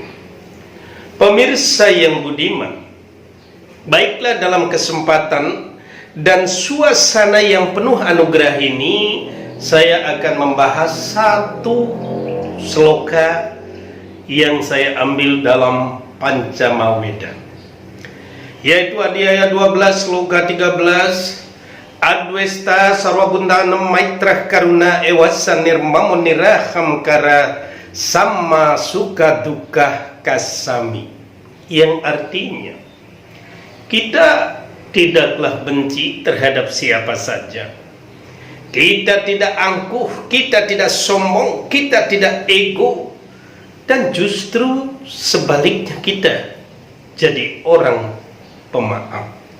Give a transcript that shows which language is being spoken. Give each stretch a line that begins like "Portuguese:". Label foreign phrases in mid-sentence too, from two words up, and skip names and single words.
Indonesian: Pemirsa yang budiman, baiklah dalam kesempatan dan suasana yang penuh anugerah ini, saya akan membahas satu sloka yang saya ambil dalam Pancamaweda, yaitu Adhyaya 12 sloka 13.
Sanskrit: अद्वेष्टा सर्वभूतानां मैत्रः करुण एव च निर्ममो निरहं कार सम सुख दुःख क्षमी,
Indonesian: yang artinya kita tidaklah benci terhadap siapa saja. Kita tidak angkuh, kita tidak sombong, kita tidak ego, dan justru sebaliknya kita jadi orang pemaaf.